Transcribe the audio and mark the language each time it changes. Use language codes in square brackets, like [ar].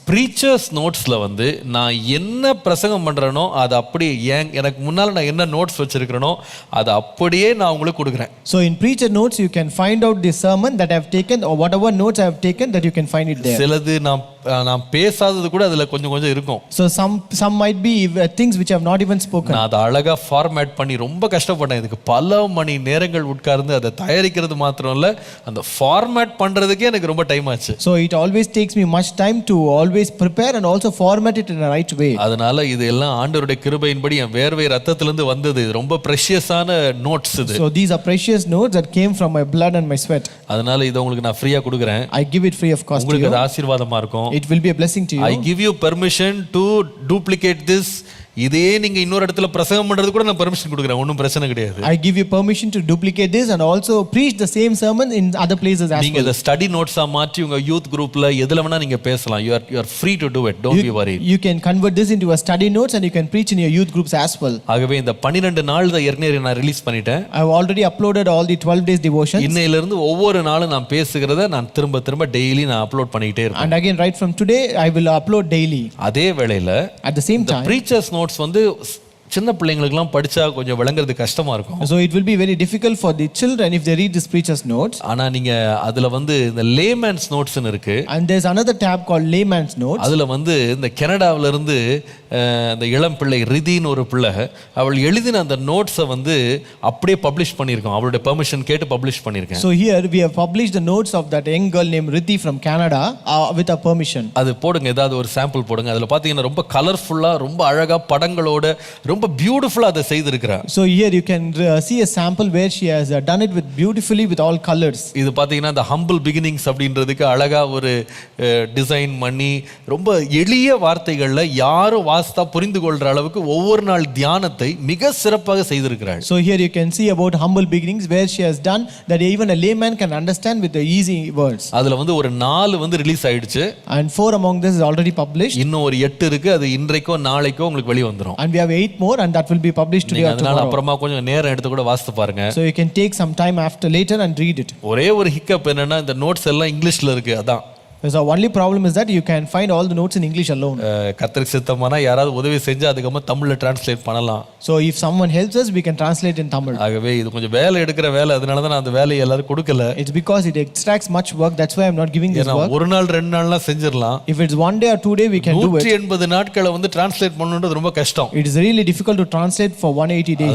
[ta] preachers notesல வந்து நான் என்ன பிரசங்கம் பண்றேனோ அது அப்படியே எனக்கு முன்னால நான் என்ன நோட்ஸ் வச்சிருக்கிறேனோ அது அப்படியே நான் உங்களுக்கு கொடுக்கிறேன். [en] So in preacher notes you can find out the sermon that I have taken or whatever notes I have taken, that you can find it there. [ta] சிலது நான் பேசாதது கூட அதுல கொஞ்சம் இருக்கும். [en] So some might be things which I have not even spoken. [ta] நான் அதை அழகா format பண்ணி ரொம்ப கஷ்டப்பட்டேன். இதுக்கு பல மணி நேரங்கள் உட்கார்ந்து அதை தயாரிக்கிறது மாத்திரம் இல்ல, அந்த ஃபார்மேட் பண்றதுக்கே எனக்கு ரொம்ப டைம் ஆச்சு. [en] So it always takes me much time to always prepare and also format it in the right way. [ta] அதனால இது எல்லாம் ஆண்டவருடைய கிருபையின்படி என் வேர்வை ரத்தத்திலிருந்து வந்தது. ரொம்ப பிரஷியஸான நோட்ஸ் இது. [en] So these are precious notes that came from my blood and my sweat. [ta] அதனால இத உங்களுக்கு நான் ஃப்ரீயா கொடுக்கிறேன். [en] I give it free of cost to [ta] உங்களுக்கு [en] you. [ta] அது ஆசீர்வாதமா இருக்கும். [en] It will be a blessing to you. I give you permission to duplicate this. [ta] இதே நீங்க இன்னொரு இடத்துல பிரசங்கம் பண்றது கூட நான் பெர்மிஷன் கொடுக்கிறேன், ஒன்றும் பிரச்சனை கிடையாது. [en] I give you permission to duplicate this and also preach the same sermon in other places as [ta] நீங்க [en] well. [ta] இத ஸ்டடி நோட்ஸா மாற்றி உங்க யூத் குரூப்ல எதுல வேணா நீங்க பேசலாம். [en] you are free to do it, don't be worried. You can convert this into a study notes and you can preach in your youth groups as well. [ta] ஆகவே இந்த 12 நாள் தான் ஏற்கனவே நான் ரிலீஸ் பண்ணிட்டேன். [en] I have already uploaded all the 12 days devotions. [ta] இன்னையில இருந்து ஒவ்வொரு நாளும் நான் பேசுகிறத நான் திரும்ப டெய்லி நான் அப்லோட் பண்ணிட்டே இருப்பேன். [en] And again right from today I will upload daily. [ta] அதே வேளையில [en] At the same time [ta] preachers notes வந்து சின்ன பிள்ளைங்களுக்குலாம் படிச்சா கொஞ்சம் விளங்குறது கஷ்டமா இருக்கும். [en] So it will be very difficult for the children if they read this preacher's notes. [ta] ஆனா நீங்க அதுல வந்து இந்த layman's notes னு இருக்கு. [en] And there's another tab called layman's notes. [ta] அதுல வந்து இந்த கனடாவில இருந்து அந்த இளம் பிள்ளை ரிதின்னு ஒரு பிள்ளை, அவள் எழுதின அந்த நோட்ஸை வந்து அப்படியே பப்ளிஷ் பண்ணியிருக்கோம். அவளுடைய பெர்மிஷன் கேட்டு பப்ளிஷ் பண்ணியிருக்கேன். [en] So here we have published the notes of that young girl named Riddhi from Canada with her permission. [ta] அது போடுங்க, ஏதாவது ஒரு சாம்பிள் போடுங்க. அதுல பாத்தீங்கன்னா ரொம்ப கலர்ஃபுல்லா, ரொம்ப அழகா படங்களோட ரொம்ப பியூட்டிஃபுல்லா அதை செய்திருக்கிறா. [en] So here you can see a sample where she has done it with beautifully with all colors. [ta] இது பாத்தீங்கன்னா [en] the humble beginnings [ta] அப்படின்றதுக்கு அழகா ஒரு டிசைன் பண்ணி ரொம்ப எளிய வார்த்தைகள்ல யாரும் வாஸ்தா புரிந்து கொள்ற அளவுக்கு ஒவ்வொரு நாள் தியானத்தை மிக சிறப்பாக செய்திருக்கிறாள். [en] So here you can see about humble beginnings where she has done that even a layman can understand with the easy words. [ta] அதுல வந்து ஒரு 4 வந்து ரிலீஸ் ஆயிடுச்சு. [en] And 4 among this is already published. [ta] இன்னும் ஒரு 8 இருக்கு. அது இன்றைக்கோ நாளைக்கோ உங்களுக்கு வெளிய வந்துரும். [en] And we have 8 more and that will be published today or [ta] அதனால [en] tomorrow. [ta] அப்புறமா கொஞ்சம் நேரம் எடுத்து கூட வாசித்து பாருங்க. [en] So you can take some time after later and read it. [ta] ஒரே ஒரு ஹிக்கப் என்னன்னா இந்த நோட்ஸ் எல்லாம் இங்கிலீஷ்ல இருக்கு. அதான் [en] So only problem is that you can find all the notes in English alone. [ta] கர்த்தருக்கு சித்தமானா யாராவது உதவி செஞ்சு அதுக்கப்புறமா தமிழ்ல டிரான்ஸ்லேட் பண்ணலாம். [en] So if someone helps us we can translate in Tamil. [ta] ஆகவே இது கொஞ்சம் வேலை எடுக்கிற வேலை, அதனால தான் நான் அந்த வேலையை எல்லாரும் கொடுக்கல. [en] It's because it extracts much work, that's why I'm not giving this work. [ta] ஒரு நாள் 2 நாள்லாம் செஞ்சிரலாம். [en] If it's 1 day or 2 day we can do it. [ta] 180 நாட்களை வந்து டிரான்ஸ்லேட் பண்ணனும்ன்றது ரொம்ப கஷ்டம். [en] It is really difficult to translate for 180 days.